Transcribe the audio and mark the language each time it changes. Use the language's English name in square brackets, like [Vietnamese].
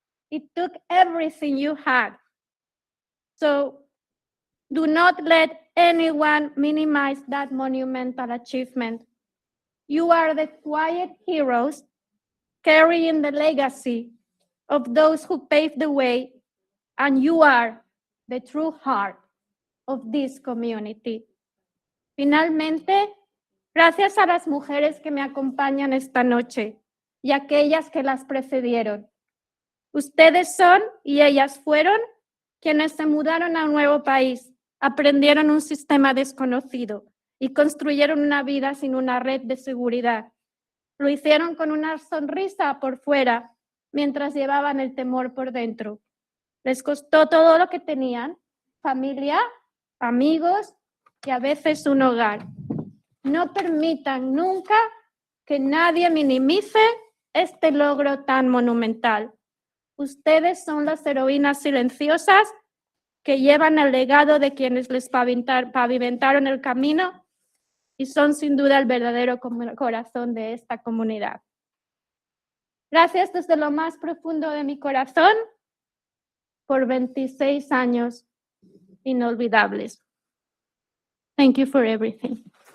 [English] It took everything you had. So do not let anyone minimize that monumental achievement. You are the quiet heroes carrying the legacy of those who paved the way, and you are the true heart of this community. [Spanish] Finalmente, gracias a las mujeres que me acompañan esta noche y aquellas que las precedieron. Ustedes son y ellas fueron quienes se mudaron a un nuevo país, aprendieron un sistema desconocido y construyeron una vida sin una red de seguridad. Lo hicieron con una sonrisa por fuera mientras llevaban el temor por dentro. Les costó todo lo que tenían, familia, amigos y a veces un hogar. No permitan nunca que nadie minimice este logro tan monumental. Ustedes son las heroínas silenciosas que llevan el legado de quienes les pavimentaron el camino y son sin duda el verdadero corazón de esta comunidad. Gracias desde lo más profundo de mi corazón por 26 años inolvidables. [English] Thank you for everything.